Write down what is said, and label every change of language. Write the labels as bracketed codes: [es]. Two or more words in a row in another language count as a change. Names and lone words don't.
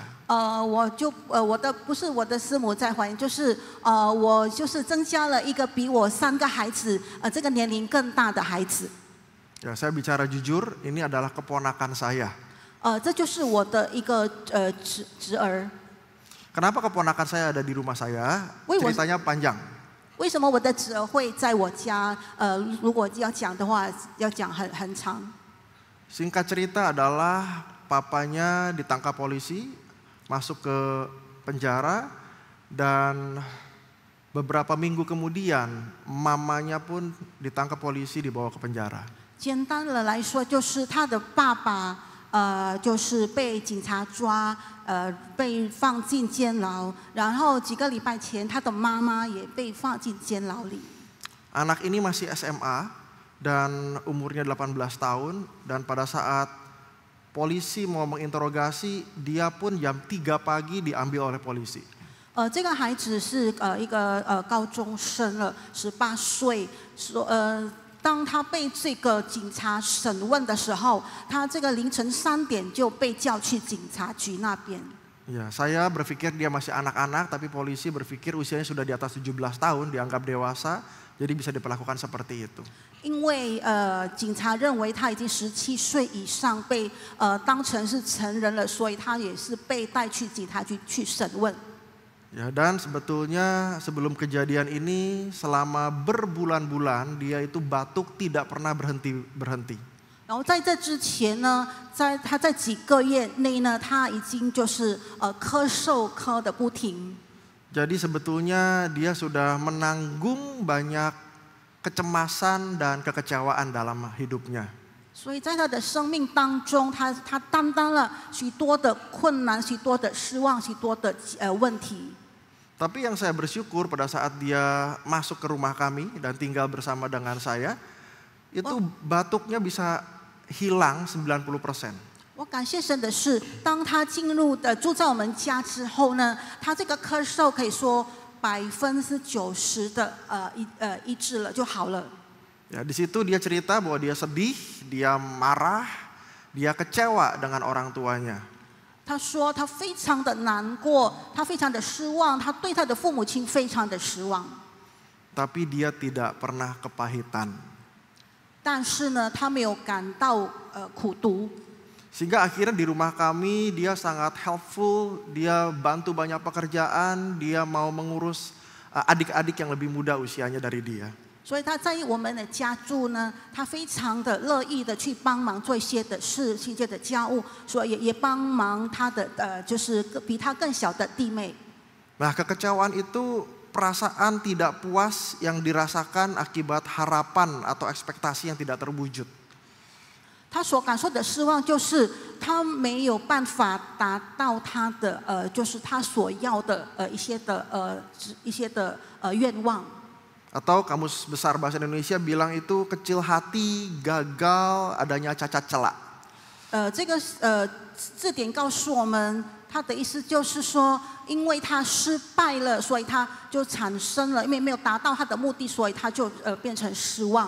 [zh] 不是我的师母在怀孕，就是我就是增加了1个比我3个孩子这个年龄更大的孩子。 [id] Ya, saya bicara jujur, ini adalah keponakan saya. [zh] 这就是我的一个侄儿。 [id] Kenapa keponakan saya ada di rumah saya? Ceritanya panjang. [zh] 为什么我的侄儿会在我家？如果要讲的话，要讲很长。 [id] Singkat cerita adalah papanya ditangkap polisi, masuk ke penjara, dan beberapa minggu kemudian mamanya pun ditangkap polisi dibawa ke penjara. [zh] 简单的来说，就是他的爸爸就是被警察抓，被放进监牢，然后几个礼拜前，他的妈妈也被放进监牢里。 [id] Anak ini masih SMA dan umurnya 18 tahun, dan pada saat polisi mau menginterogasi, dia pun jam 3 pagi diambil oleh polisi. [zh] 这个孩子是一个高中生了，18岁，当他被这个警察审问的时候，他这个凌晨3点就被叫去警察局那边。 [id] Ya, saya berpikir dia masih anak-anak, tapi polisi berpikir usianya sudah di atas 17 tahun, dianggap dewasa, jadi bisa diperlakukan seperti itu. [zh] 因为警察认为他已经17岁以上，被当成是成人了，所以他也是被带去警察局去审问。 [id] Ya, dan sebetulnya sebelum kejadian ini selama berbulan-bulan dia itu batuk tidak pernah berhenti. [zh] 然后在这之前呢，他在几个月内呢，他已经就是咳嗽咳得不停。 [id] Jadi sebetulnya dia sudah menanggung banyak kecemasan dan kekecewaan dalam hidupnya. [zh] 所以在他的生命当中，他担当了许多的困难、许多的失望、许多的问题。 [id] Tapi yang saya bersyukur pada saat dia masuk ke rumah kami dan tinggal bersama dengan saya, itu batuknya bisa hilang 90%. [zh] 我感谢神的是，当他住在我们家之后呢，他这个咳嗽可以说90%的医治了就好了。 [id] Ya, di situ dia cerita bahwa dia sedih, dia marah, dia kecewa dengan orang tuanya. [zh] 他说他非常的难过，他非常的失望，他对他的父母亲非常的失望。 [id] Tapi dia tidak pernah kepahitan. [zh] 但是呢，他没有感到苦读， [id] Sehingga akhirnya di rumah kami dia sangat helpful, dia bantu banyak pekerjaan, dia mau mengurus adik-adik yang lebih muda usianya dari dia. [zh] 所以他在我们的家住呢，他非常的乐意的去帮忙做一些的事，一些的家务，所以也帮忙他的就是比他更小的弟妹。 [id] Nah, kekecewaan itu perasaan tidak puas yang dirasakan akibat harapan atau ekspektasi yang tidak terwujud. [zh] 他所感受的失望就是他没有办法达到他的就是他所要的一些的愿望。 [id] Atau Kamus Besar Bahasa Indonesia bilang itu kecil hati, gagal, adanya cacat celak. [zh] 这个字典告诉我们，他的意思就是说，因为他失败了，所以他就产生了，因为没有达到他的目的，所以他就变成失望。